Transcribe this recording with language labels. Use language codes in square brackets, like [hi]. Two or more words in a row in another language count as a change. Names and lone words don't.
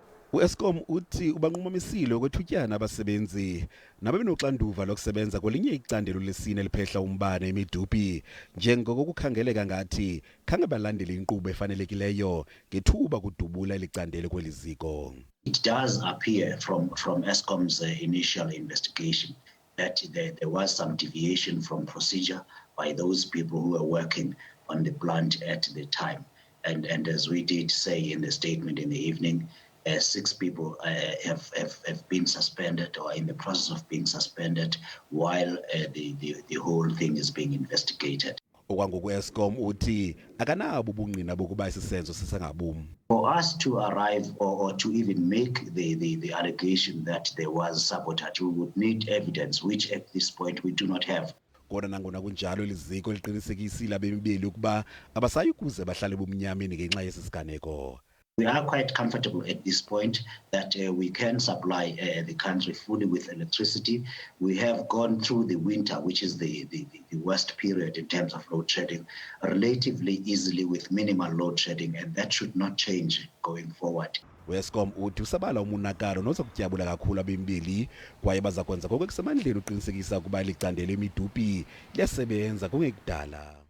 [xh] UEskom uthi ubanqumamisile ukwethutyana abasebenzi nababenoxanduva lokusebenza kwelinye icandelo lesine eliphehla umbane eMedupi njengoko kukhangeleka ngathi khange balandele inkqubo efanelekileyo ngethuba kudubula eli candelo kweli ziko. [en] It does appear from Eskom's initial investigation that there was some deviation from procedure by those people who were working on the plant at the time. And as we did say in the statement in the evening, 6 people have been suspended or in the process of being suspended while the whole thing is being investigated. [xh] Okwangoku uEskom uthi akanabo ubungqina bokuba isisenzo sisengabumi. [en] For us to arrive or to even make the allegation that there was sabotage, we would need evidence, which at this point we do not have. [xh] Kodwa nangona kunjalo eliziko liqinisekisile abemibili ukuba abasayi kuze bahlale bumnyameni ngenxa yesi siganeko. [en] We are quite comfortable at this point that we can supply the country fully with electricity. We have gone through the winter, which is the worst period in terms of load shedding, relatively easily with minimal load shedding, and that should not change going forward. [xh] UEskom uthi usabala umonakalo noza kutyabula kakhulu abemibili kwaye baza kwenza konke okusemandleni uqinisekisa ukuba licandelo eMedupi liyasebenza kungekudala.